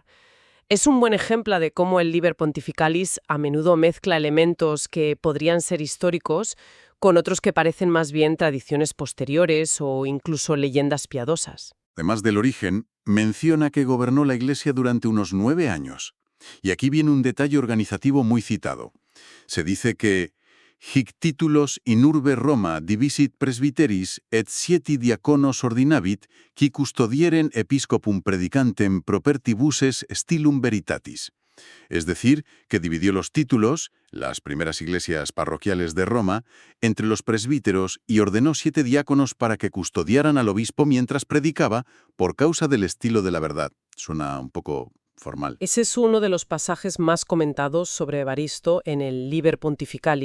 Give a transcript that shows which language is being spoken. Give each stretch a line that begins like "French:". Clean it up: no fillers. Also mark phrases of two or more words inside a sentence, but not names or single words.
Spanish: Es un buen ejemplo de cómo el Liber Pontificalis a menudo mezcla elementos que podrían ser históricos con otros que parecen más bien tradiciones posteriores o incluso leyendas piadosas. Además del origen, menciona que gobernó la Iglesia durante unos 9 años. Y aquí viene un detalle organizativo muy citado. Se dice que
Latin: «Hic titulos in urbe Roma divisit presbyteris et 7 diaconos ordinavit, qui custodieren episcopum predicantem propertibuses stylum veritatis».
Spanish: Es decir, que dividió los títulos, las primeras iglesias parroquiales de Roma, entre los presbíteros y ordenó 7 diáconos para que custodiaran al obispo mientras predicaba por causa del estilo de la verdad. Suena un poco formal. Ese es uno de los pasajes más comentados sobre Evaristo en el Liber Pontificalis.